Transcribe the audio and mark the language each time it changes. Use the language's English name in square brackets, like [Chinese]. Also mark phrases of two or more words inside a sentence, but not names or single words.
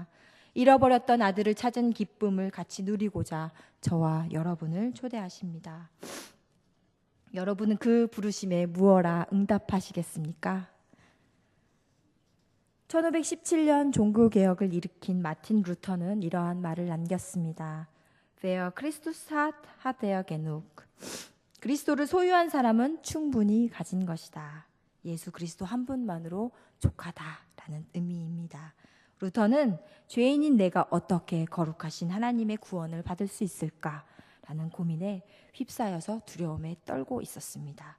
[Korean] 잃어버렸던 아들을 찾은 기쁨을 같이 누리고자 저와 여러분을 초대하십니다. 여러분은 그 부르심에 무어라 응답하시겠습니까? 1517년 종교개혁을 일으킨 마틴 루터는 이러한 말을 남겼습니다. [German] Wer Christus hat, hat er genug. [Korean] 그리스도를 소유한 사람은 충분히 가진 것이다. 예수 그리스도 한 분만으로 족하다라는 의미입니다. 루터는 죄인인 내가 어떻게 거룩하신 하나님의 구원을 받을 수 있을까라는 고민에 휩싸여서 두려움에 떨고 있었습니다.